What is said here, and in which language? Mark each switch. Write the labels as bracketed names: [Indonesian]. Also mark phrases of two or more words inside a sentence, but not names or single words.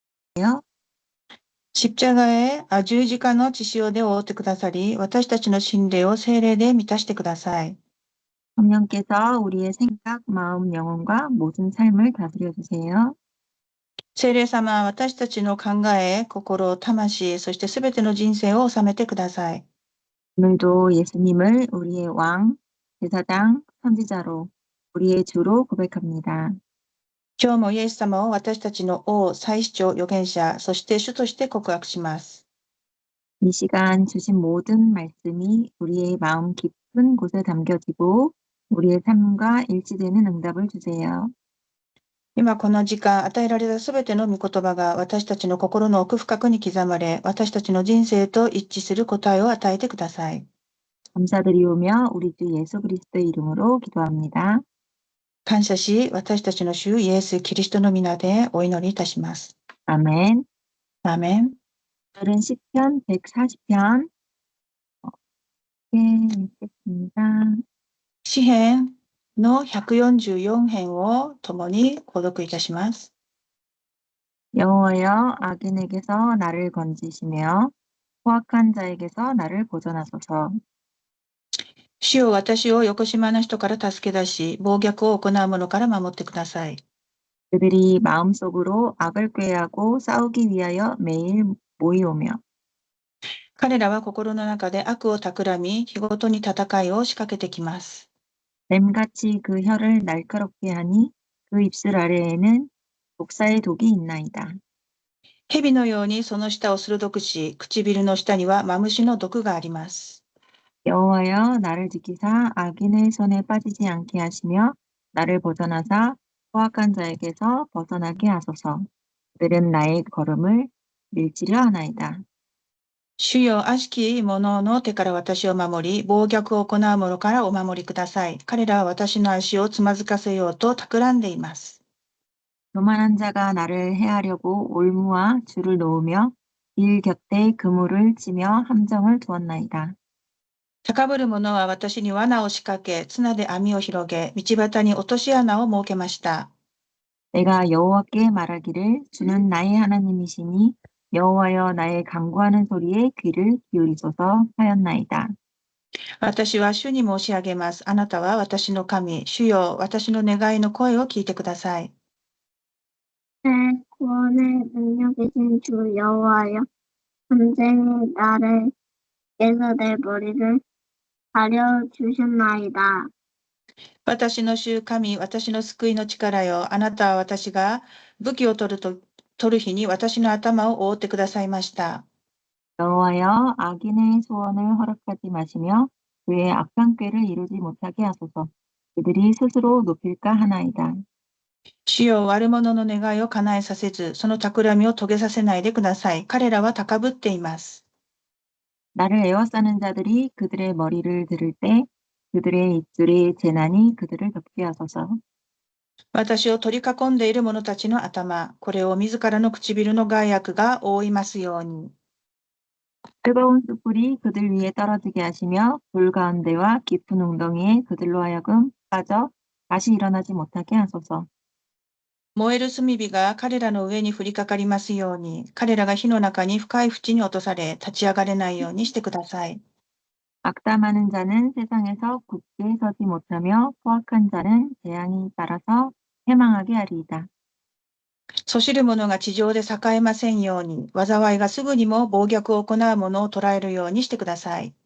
[Japanese] よ。 십자가의十字架の血潮で覆ってくださり、私たちの心霊を聖霊で満たしてください。 [Korean] 성령께서 우리의 생각, 마음, 영혼과 모든 삶을 다스려 주세요. [Japanese] 聖霊様は私たちの考え、心、魂、そしてすべての人生を治めてください。 [Korean] 오늘도 예수님을 우리의 왕, 제사장, 선지자로, 우리의 주로 고백합니다. [Japanese] 今日もイエス様を私たちの王、祭司長、預言者、そして主として告白します。 [Korean] 이 시간 주신 모든 말씀이 우리의 마음 깊은 곳에 담겨지고 우리의 삶과 일치되는 응답을 주세요. [Japanese] 今この時間、与えられたすべての御言葉が私たちの心の奥深くに刻まれ、私たちの人生と一致する答えを与えてください。 [Korean] 감사드리오며 우리 주 예수 그리스도의 이름으로 기도합니다. [Japanese] 感謝し、私たちの主イエス・キリストの皆でお祈りいたします。 [Korean] 아멘. [Japanese] アーメン。 [Korean] 오늘은 시편 140편 읽겠습니다. [Japanese] 詩編の144編を共に購読いたします。 [Korean] 여호와여 악인에게서 나를 건지시며 포악한 자에게서 나를 보존하소서. [Japanese] 主よ、私をよこしまな人から助け出し、暴虐を行う者から守ってください。 [Korean] 그들이 마음속으로 악을 꾀하고 싸우기 위하여 매일 모이오며 [Japanese] 彼らは心の中で悪を企み、日ごとに戦いを仕掛けてきます。 [Korean] 뱀같이 그 혀를 날카롭게 하니 그 입술 아래에는 독사의 독이 있나이다. [Japanese] 蛇のようにその舌を鋭くし、唇の下にはマムシの毒があります。 [Korean] 여호와여 나를 지키사 악인의 손에 빠지지 않게 하시며 나를 보존하사 포악한 자에게서 벗어나게 하소서. 그들은 나의 걸음을 밀치려 하나이다. [Japanese] 主よ、悪しき者の手から私を守り、暴虐を行う者からお守りください。彼らは私の足をつまずかせようと企んでいます。 [Korean] 교만한 자가 나를 해하려고 올무와 줄을 놓으며 길 곁에 그물을 치며 함정을 두었나이다. [Japanese] 高ぶる者は私に罠を仕掛け、綱で網を広げ、道端に落とし穴を設けました。 [Korean] 내가 여호와께 말하기를 주는 나의 하나님이시니 여호와여 나의 간구하는 소리에 귀를 기울이소서 하였나이다. [Japanese] 私は主に申し上げます。あなたは私の神。主よ、私の願いの声を聞いてください。 [Korean] 내 구원의 능력이신 주 여호와여, 전쟁의 날에서 내 머리를 가려 주셨나이다. [Japanese] 私の主神、私の救いの力よ。あなたは私が武器を取る日に私の頭を覆ってくださいました。 [Korean] 여호와여 악인의 소원을 허락하지 마시며 그의 악한 꾀를 이루지 못하게 하소서. 그들이 스스로 높일까 하나이다. [Japanese] 主よ、悪者の願いを叶えさせず、その企みを遂げさせないでください。彼らは高ぶっています。 [Korean] 나를 에워싸는 자들이 그들의 머리를 들을 때 그들의 입술의 재난이 그들을 덮게 하소서. [Japanese] 私を取り囲んでいる者たちの頭、これを自らの唇の害悪が覆いますように。 [Korean] 뜨거운 숯불이 그들 위에 떨어지게 하시며 불 가운데와 깊은 웅덩이에 그들로 하여금 빠져 다시 일어나지 못하게 하소서. [Japanese] 燃える炭火が彼らの上に降りかかりますように、彼らが火の中に深い淵に落とされ、立ち上がれないようにしてください。 [Korean] 악담하는 자는 세상에서 굳게 서지 못하며 포악한 자는 재앙이 따라서 패망하게 하리이다. [Japanese] そしる者が地上で栄えませんように、災いがすぐにも暴虐を行う者を捕らえるようにしてください。